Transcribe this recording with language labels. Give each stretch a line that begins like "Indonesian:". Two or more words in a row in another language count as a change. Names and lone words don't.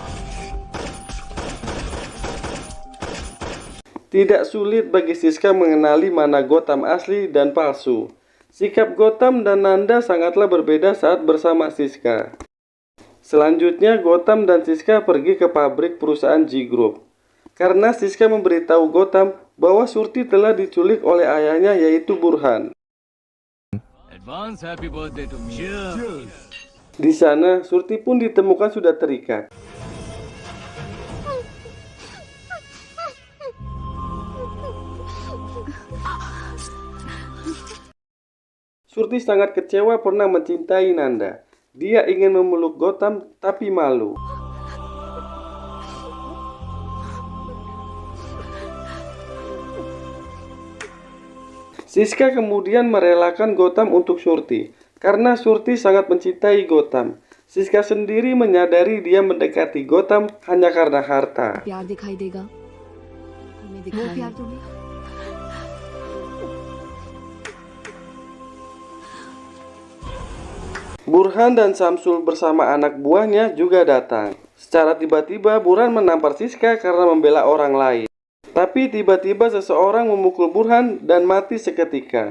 Indonesian: Tidak sulit bagi Siska mengenali mana Gautam asli dan palsu. Sikap Gautam dan Nanda sangatlah berbeda saat bersama Siska. Selanjutnya Gautam dan Siska pergi ke pabrik perusahaan G Group. Karena Siska memberitahu Gautam bahwa Surti telah diculik oleh ayahnya yaitu Burhan.
English: Advance happy birthday to me.
Indonesian: Di sana Surti pun ditemukan sudah terikat. Surti sangat kecewa pernah mencintai Nanda. Dia ingin memeluk Gautam tapi malu. Siska kemudian merelakan Gautam untuk Surti. Karena Surti sangat mencintai Gautam. Siska sendiri menyadari dia mendekati Gautam hanya karena harta.
Hindi: प्यार दिखाई देगा वो प्यार तुम्हें
Indonesian: Burhan dan Samsul bersama anak buahnya juga datang. Secara tiba-tiba Burhan menampar Siska karena membela orang lain. Tapi tiba-tiba seseorang memukul Burhan dan mati seketika.